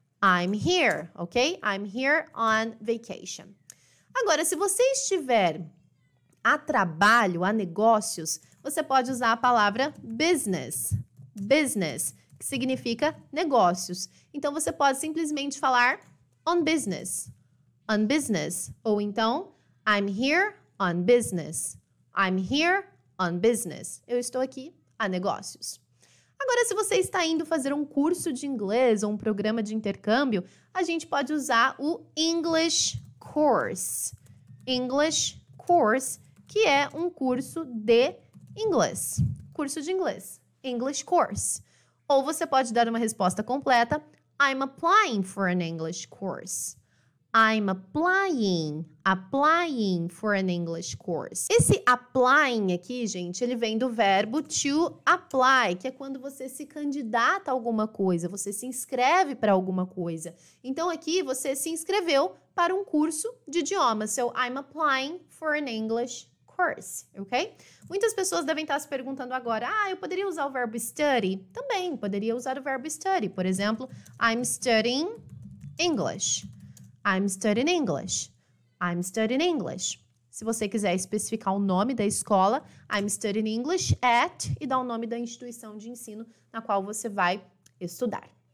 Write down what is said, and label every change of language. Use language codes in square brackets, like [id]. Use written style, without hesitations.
[en] I'm here, ok? I'm here on vacation. [pt] Agora, se você estiver a trabalho, a negócios, você pode usar a palavra business. Business, que significa negócios. Então, você pode simplesmente falar on business. [en] On business. [pt] Ou então, [en] I'm here on business. I'm here on business. [pt] Eu estou aqui a negócios. Agora, se você está indo fazer um curso de inglês ou um programa de intercâmbio, a gente pode usar o English Course. English Course, que é um curso de inglês. Curso de inglês. English Course. Ou você pode dar uma resposta completa. [en] I'm applying for an English course. I'm applying for an English course. [pt] Esse applying aqui, gente, ele vem do verbo to apply, que é quando você se candidata a alguma coisa, você se inscreve para alguma coisa. Então, aqui você se inscreveu para um curso de idiomas. [en] So, I'm applying for an English course, ok? [pt] Muitas pessoas devem estar se perguntando agora, eu poderia usar o verbo study? Também, poderia usar o verbo study. Por exemplo, [en] I'm studying English. I'm studying English. I'm studying English. [pt] Se você quiser especificar o nome da escola, [en] I'm studying English at, [pt] e dar o nome da instituição de ensino na qual você vai estudar.